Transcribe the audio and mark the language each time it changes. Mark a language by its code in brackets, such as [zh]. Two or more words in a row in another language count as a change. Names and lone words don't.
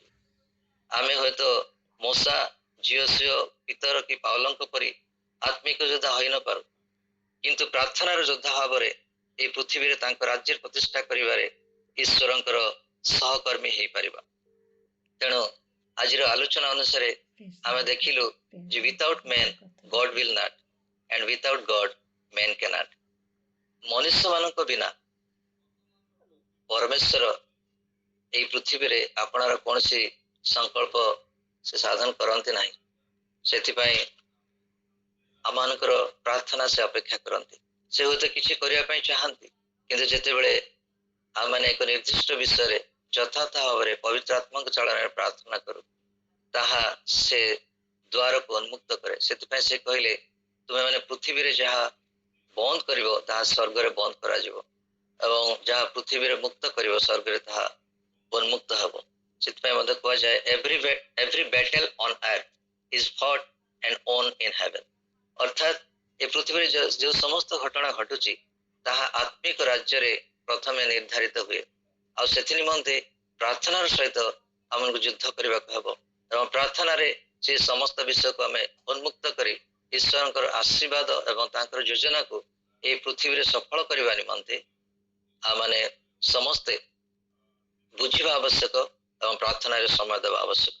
[or] ଆମେ ହୁଏତ ମୋସା, ଜିଓସିଓ, ପିତର କି ପାଉଲଙ୍କ ପରି ଆତ୍ମିକ ଯୋଦ୍ଧା ହୋଇନପାରୁ, କିନ୍ତୁ ପ୍ରାର୍ଥନାର ଯୋଦ୍ଧା ଭାବରେ এই ପୃଥିବୀରେ ତାଙ୍କ ରାଜ୍ୟ ପ୍ରତିଷ୍ଠା କରିବାରେ ଈଶ୍ୱରଙ୍କର ସହକର୍ମୀ ହେଇପାରିବା। ତେଣୁ ଆଜିର ଆଲୋଚନା ଅନୁସାରେ ଆମେ ଦେଖିଲୁ ଯେ [en] without man God will not and without God man cannot. [or] ମନୁଷ୍ୟ ମାନଙ୍କ ବିନା ପରମେଶ୍ୱର ଏହି ପୃଥିବୀରେ ଆପଣାର କୌଣସି ସଂକଳ୍ପ ସେ ସାଧନ କରନ୍ତି ନାହିଁ। ସେଥିପାଇଁ ଆମମାନଙ୍କର ପ୍ରାର୍ଥନା ସେ ଅପେକ୍ଷା କରନ୍ତି। ସେ ହୁଏତ କିଛି କରିବା ପାଇଁ ଚାହାନ୍ତି, କିନ୍ତୁ ଯେତେବେଳେ ଆମମାନେ ଏକ ନିର୍ଦ୍ଦିଷ୍ଟ ବିଷୟରେ ଯଥାର୍ଥ ଭାବରେ ପବିତ୍ର ଆତ୍ମାଙ୍କ ଚାଳନାରେ ପ୍ରାର୍ଥନା କରୁ, ତାହା ସେ ଦ୍ୱାରକୁ ଉନ୍ମୁକ୍ତ କରେ। ସେଥିପାଇଁ ସେ କହିଲେ, ତୁମେମାନେ ପୃଥିବୀରେ ଯାହା ବନ୍ଦ କରିବ ତାହା ସ୍ୱର୍ଗରେ ବନ୍ଦ କରାଯିବ, ଏବଂ ଯାହା ପୃଥିବୀରେ ମୁକ୍ତ କରିବ ସ୍ୱର୍ଗରେ ତାହା ଉନ୍ମୁକ୍ତ ହେବ। ସେଥିପାଇଁ ମଧ୍ୟ କୁହାଯାଏ [en] every battle on earth is fought and won in heaven. [or] ଅର୍ଥାତ୍ ଏ ପୃଥିବୀରେ ଯେଉଁ ସମସ୍ତ ଘଟଣା ଘଟୁଛି ତାହା ଆତ୍ମିକ ରାଜ୍ୟରେ ପ୍ରଥମେ ନିର୍ଦ୍ଧାରିତ ହୁଏ, ଆଉ ସେଥି ନିମନ୍ତେ ପ୍ରାର୍ଥନାର ସହିତ ଆମକୁ ଯୁଦ୍ଧ କରିବାକୁ ହେବ, ଏବଂ ପ୍ରାର୍ଥନାରେ ସେ ସମସ୍ତ ବିଷୟକୁ ଆମେ ଉନ୍ମୁକ୍ତ କରି ଈଶ୍ୱରଙ୍କର ଆଶୀର୍ବାଦ ଏବଂ ତାଙ୍କର ଯୋଜନାକୁ ଏହି ପୃଥିବୀରେ ସଫଳ କରିବା ନିମନ୍ତେ ଆମମାନେ ସମସ୍ତେ ବୁଝିବା ଆବଶ୍ୟକ ଏବଂ ପ୍ରାର୍ଥନାରେ ସମୟ ଦେବା ଆବଶ୍ୟକ।